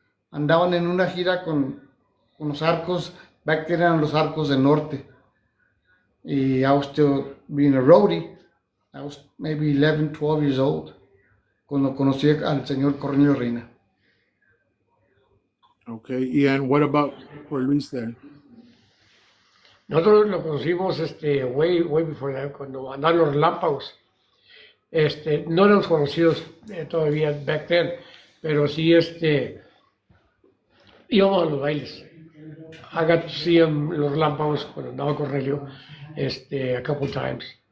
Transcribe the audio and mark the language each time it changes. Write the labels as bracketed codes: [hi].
[es] Andaban en una gira con los arcos, [en] back then [es] eran los arcos del norte. [en] Y I was still being a roadie. I was maybe 11, 12 years old [es] cuando conocí al señor [en] Cornelio Reina. Okay, and what about for Luis there? [es] Nosotros lo conocimos [en] way before that, [es] cuando andaban los relámpagos. No éramos conocidos todavía [en] back then, [es] pero sí íbamos a los bailes. [en] I got to see los relámpagos [es] cuando andaba [en] Cornelio a couple times.